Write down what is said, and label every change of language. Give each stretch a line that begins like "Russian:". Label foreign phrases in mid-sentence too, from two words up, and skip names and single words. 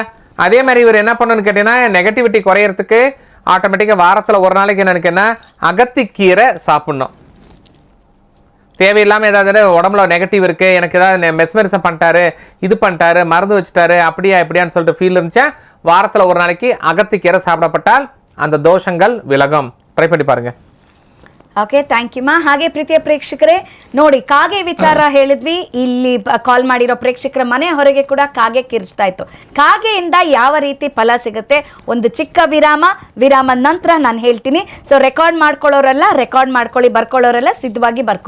Tamil: அதே மாதிரி இவர் என்ன பண்ணணும்னு கேட்டீங்கன்னா நெகட்டிவிட்டி குறையறதுக்கு ஆட்டோமேட்டிக்காக வாரத்தில் ஒரு நாளைக்கு என்னன்னு கேட்டா அகத்திக்கீரை சாப்பிடணும். தேவையில்லாமல் ஏதாவது உடம்புல நெகட்டிவ் இருக்குது, எனக்கு ஏதாவது மெஸ்மரிசம் பண்ணிட்டாரு, இது பண்ணிட்டாரு, மருந்து வச்சுட்டாரு, அப்படியா இப்படியான்னு சொல்லிட்டு ஃபீல் இருந்துச்சா வாரத்தில் ஒரு நாளைக்கு அகத்திக்கீரை சாப்பிடப்பட்டால் அந்த தோஷங்கள் விலகும். ட்ரை பண்ணி பாருங்க.
English: Okay, thank you ma.
Kannada: ಹಾಗೆ ಪ್ರೀತಿಯ ಪ್ರೇಕ್ಷಕರೇ ನೋಡಿ, ಕಾಗೆ ವಿಚಾರ ಹೇಳಿದ್ವಿ. ಇಲ್ಲಿ ಕಾಲ್ ಮಾಡಿರೋ ಪ್ರೇಕ್ಷಕರ ಮನೆ ಹೊರಗೆ ಕೂಡ ಕಾಗೆ ಕಿರ್ಚ್ತಾ ಇತ್ತು. ಕಾಗೆಯಿಂದ ಯಾವ ರೀತಿ ಫಲ ಸಿಗುತ್ತೆ, ಒಂದು ಚಿಕ್ಕ ವಿರಾಮ ನಂತರ ನಾನು ಹೇಳ್ತೀನಿ.
English: so record
Kannada: ಮಾಡ್ಕೊಳ್ಳೋರೆಲ್ಲ ರೆಕಾರ್ಡ್ ಮಾಡ್ಕೊಳ್ಳಿ, ಬರ್ಕೊಳ್ಳೋರೆಲ್ಲ ಸಿದ್ಧವಾಗಿ ಬರ್ಕೊಳ್ಳಿ.